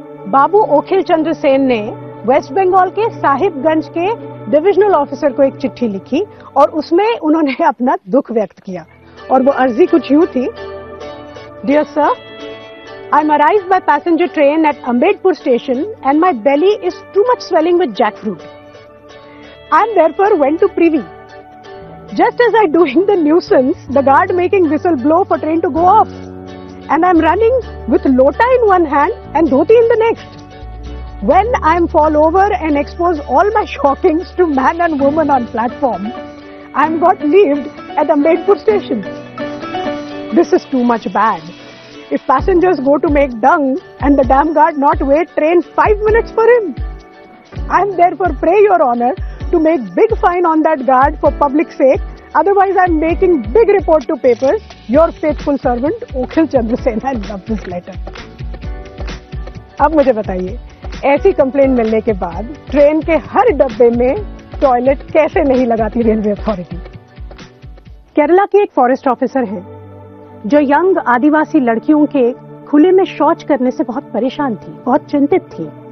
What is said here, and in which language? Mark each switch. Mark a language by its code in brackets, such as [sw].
[hi] बाबू ओखिल चंद्र सेन ने वेस्ट बंगाल के साहिबगंज के डिविजनल ऑफिसर को एक चिट्ठी लिखी और उसमें उन्होंने अपना दुख व्यक्त किया। और वो अर्जी कुछ यूं थी: [en] Dear sir, I am arrived by passenger train at Ambedpur station and my belly is too much swelling with jackfruit. I therefore went to Privy. Just as I doing the nuisance, the guard making whistle blow for train to go off. and I'm running with lota in one hand and dhoti in the next. When I'm fall over and expose all my shockings to man and woman on platform, I'm got leaved at Ambedpur station. This is too much bad. If passengers go to make dung and the damn guard not wait train 5 minutes for him, I'm therefore pray your honor to make big fine on that guard for public sake. Otherwise, I'm making big report to papers. Your faithful servant, Okhil Chandrasena, and love this letter. [hi] अब मुझे बताइए, ऐसी complaint मिलने के बाद train के हर डब्बे में टॉयलेट कैसे नहीं लगाती रेलवे अथॉरिटी? केरला की एक फॉरेस्ट ऑफिसर हैं, जो यंग आदिवासी लड़कियों के खुले में शौच करने से बहुत परेशान थी, बहुत चिंतित थी।